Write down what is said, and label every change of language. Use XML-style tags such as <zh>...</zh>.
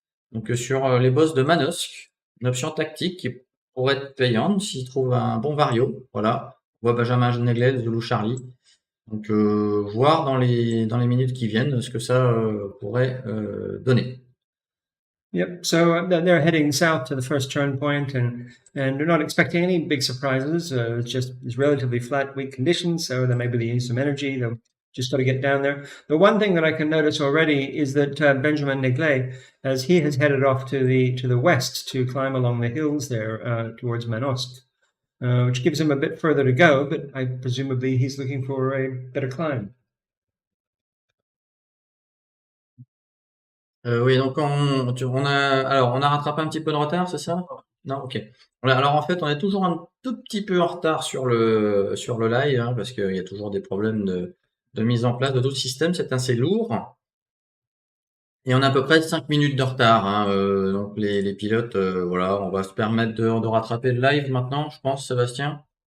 <fr>Donc sur les bosses de Manosque, une option tactique qui pourrait être payante s'il trouve un bon vario. Voilà. On voit Benjamin Neglet, Zulu Charlie. Donc voir dans les minutes qui viennent ce que ça pourrait donner. Yep.</fr> <en>So they're heading south to the first turn point, and we're not expecting any big surprises. It's relatively flat, weak conditions, so they maybe they use some energy. They'll just got to get down there. The one thing that I can notice already is that Benjamin Neglet, as he has headed off to the west to climb along the hills there towards Manosque, which gives him a bit further to go, but presumably he's looking for a better climb.</en> <fr>Oui, donc on a rattrapé un petit peu de retard, c'est ça? Non, ok. Voilà, alors en fait, on est toujours un tout petit peu en retard sur le live, parce qu'il y a toujours des problèmes de mise en place de tout le système. C'est assez lourd. Et on a à peu près 5 minutes de retard, donc les pilotes, voilà, on va se permettre de rattraper le live maintenant, je pense, Sébastien.</fr>